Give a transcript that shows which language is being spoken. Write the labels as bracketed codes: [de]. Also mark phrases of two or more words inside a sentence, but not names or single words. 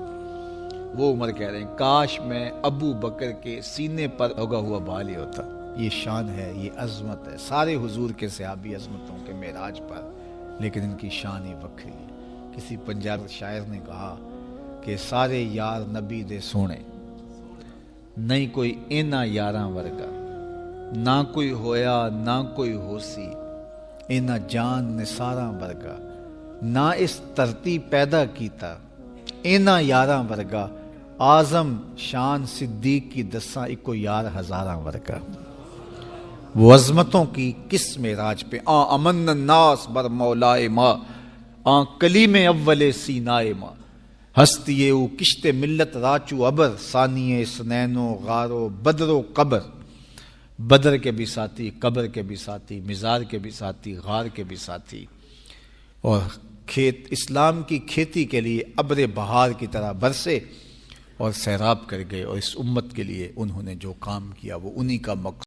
[ur] وہ عمر کہہ رہے ہیں کاش میں ابو بکر کے سینے پر لگا ہوا بال ہی ہوتا. یہ شان ہے، یہ عظمت ہے. سارے حضور کے صحابی عظمتوں کے معراج پر، لیکن ان کی شان ہی وکری ہے. کسی پنجاب شاعر نے کہا کہ [pa] سارے یار نبی دے سونے، نہیں کوئی اینا یاراں ورگا، نہ کوئی ہویا نہ کوئی ہوسی، اینا جان نثاراں ورگا، نہ اس ترتی پیدا کیتا، اینا یاراں ورگا، اعظم شان صدیق کی دساں اکو یار ہزاراں ورگا. [ur] وہ عظمتوں کی کس معراج پہ [fa] امن الناس بر مولائے ماں، کلیم اول سینائے ماں، ہستی او کشت ملت راچو ابر، ثانی سنین و غار و بدر و قبر. [ur] بدر کے بھی ساتھی، قبر کے بھی ساتھی، مزار کے بھی ساتھی، غار کے بھی ساتھی. اور اسلام کی کھیتی کے لیے ابر بہار کی طرح برسے اور سیراب کر گئے. اور اس امت کے لیے انہوں نے جو کام کیا وہ انہی کا مقصد